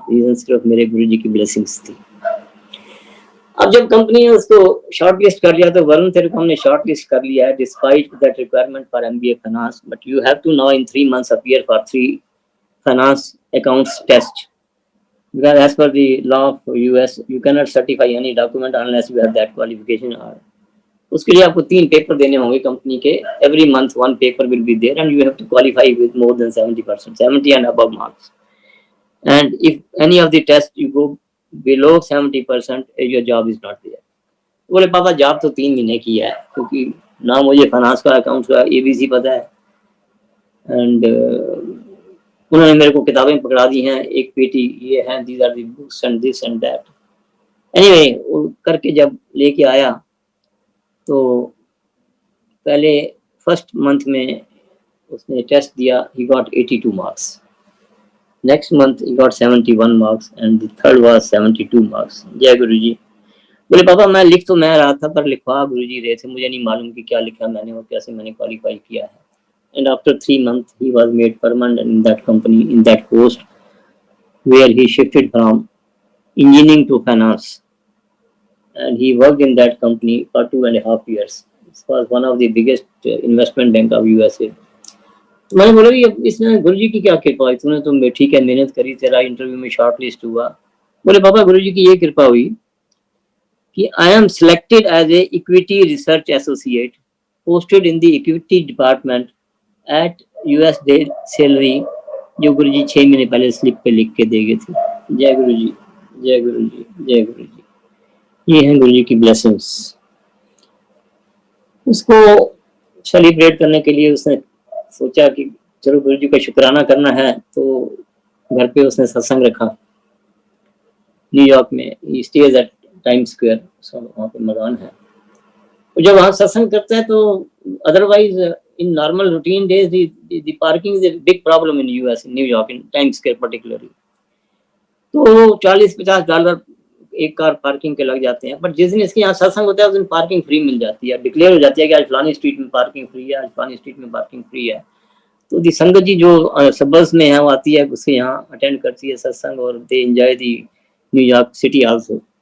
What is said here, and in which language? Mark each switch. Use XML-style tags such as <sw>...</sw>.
<hi>Reason सिर्फ मेरे गुरुजी की ब्लेसिंग्स थी। अब जब कंपनी ने उसको शॉर्ट लिस्ट कर लिया तो वरुण तेरे को हमने शॉर्ट लिस्ट कर लिया है</hi> <en>Despite that requirement for MBA finance, but you have to now in 3 months appear for 3 finance accounts test, because as per the law of US you cannot certify any document unless you have that qualification।</en> <hi>उसके लिए आपको 3 paper देने होंगे company के।</hi> <en>Every month 1 paper will be there and you have to qualify with more than 70%, 70 and above marks, and if any of the test you go below 70% your job is not there।</en> <hi>बोले पापा job तो 3 महीने की है, क्योंकि ना मुझे finance का अकाउंट्स का एबीसी पता है, एंड उन्होंने मेरे को किताबें पकड़ा दी हैं, एक पेटी ये है,</hi> <en>These are the books and this and that.</en> <hi>Anyway वो करके जब लेके आया तो पहले फर्स्ट मंथ में उसने टेस्ट दिया,</hi> <en>He got 82 marks. Next month he got 71 marks and the third was 72 marks. जय गुरुजी।</en> <hi>बोले पापा मैं लिख तो मैं रहा था पर लिखवा गुरुजी रहे थे, मुझे नहीं मालूम कि क्या लिखा मैंने और कैसे मैंने क्वालिफाई किया है।</hi> <en>And after 3 months he was made permanent in that company, in that post where he shifted from engineering to finance, and he worked in that company for 2.5 years। This was one of the biggest investment bank of USA।</en> <hi>तो मैंने बोला कि इसमें गुरुजी की क्या कृपा है, तूने तो ठीक है मेहनत करी, तेरा इंटरव्यू में शॉर्ट लिस्ट हुआ। बोले पापा गुरुजी की ये कृपा हुई कि</hi> <en>I am selected as a equity research associate posted in the equity department at US day salary,</en> <hi>जो गुरुजी 6 महीने पहले स्लिप पे लिख के दे गए थे। जय गुरुजी, जय गुरुजी, जय गुरुजी। ये हैं गुरुजी की ब्लेसिंग्स। उसको सेलिब्रेट करने के लिए उसने सोचा कि चलो गुरुजी का शुक्राना करना है, तो घर पे उसने सत्संग रखा न्यूयॉर्क में।</hi> <en>he stage at Times Square,</en> <hi>वहाँ पे मकान है। जब वहाँ सत्संग करता है तो</hi> <en>Otherwise in normal routine days the parking is a big problem in US, in New York, in Times Square particularly।</en> <hi>तो $40-50 एक कार पार्किंग के लग जाते हैं, बट जिस दिन इसके यहाँ सत्संग होता है उस दिन पार्किंग फ्री मिल जाती है, डिक्लेयर हो जाती है कि आज फलानी स्ट्रीट में पार्किंग फ्री है, आज फलानी स्ट्रीट में पार्किंग फ्री है। तो दी संगत जी जो सबर्ब्स में है वो आती है, उसके यहाँ अटेंड करती है सत्संग, और</hi> <en>They enjoy the New York city also.</en>